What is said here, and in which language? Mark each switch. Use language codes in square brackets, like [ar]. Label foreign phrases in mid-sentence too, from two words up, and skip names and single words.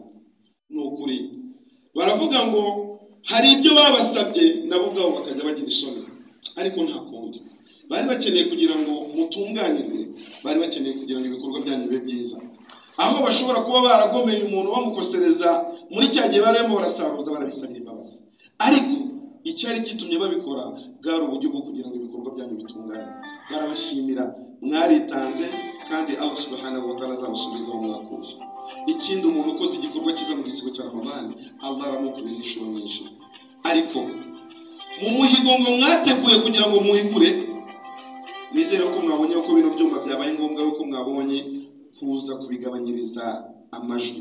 [rw] Nukuri baravuga ngo hari ibyo babasabye nabo ubwabo bakajya bagira isoni, ariko nta kundi bari bakeneye kugira ngo mutunganirwe, bari bakeneye kugira ngo ibikorwa byanyu bibe byiza. Aho bashobora kuba baragomeye umuntu bamukosereza muri cya gihe barimo barasaruza barabisabye imbabazi, ariko icyari gitumye babikora bwari uburyo bwo kugira ngo ibikorwa byanyu bitungane. Barabashimira, mwaritanze, kandi [ar] الله سبحانه وتعالى [rw] azabasubiza mu mwakuye. Ikindi umuntu ukoze igikorwa cyiza mu gisibo cya Ramadan, Allah aramukubira inshuro nyinshi. Ariko mu muhigo ngo mwateguye kugira ngo muhigure, nizere ko mwabonye ko bino byumba byabaye ngombwa ko mwabonye kuza kubigabanyiriza amajwi.